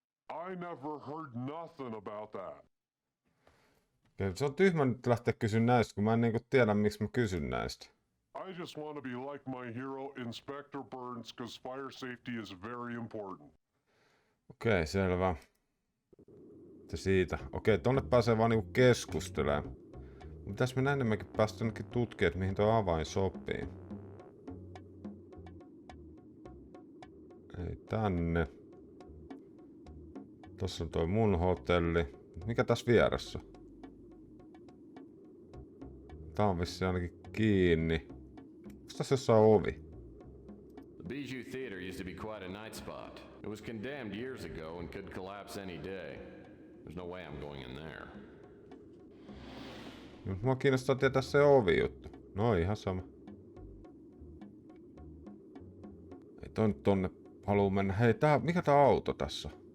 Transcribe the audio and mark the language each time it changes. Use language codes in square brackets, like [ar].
[en] I never heard nothing about that. [fi] Se on tyhmä nyt lähteä kysyä näistä, kun mä en niinku tiedä, miksi mä kysyn näistä. [en] I just want to be like my hero, Inspector Burns, because fire safety is very important. [fi] Okei, selvä. Mitä siitä? Okei, tonne pääsee vaan niinku keskustelemaan. Mitäs me enemmänkin päästä jonnekin tutkimaan, että mihin tuo avain sopii. Ei tänne. Tossa on toi mun hotelli. Mikä tässä vieressä? Tää on vissiin ainakin kiinni. Onks tässä jossain ovi? [en] The Bijou Theater used to be quite a night spot. It was condemned years ago and could collapse any day. There's no way I'm going in there. [fi] Mua kiinnostaa tietää se ovi-juttu. No ihan sama. Ei toi nyt tonne haluu mennä. Hei, mikä tää auto tässä?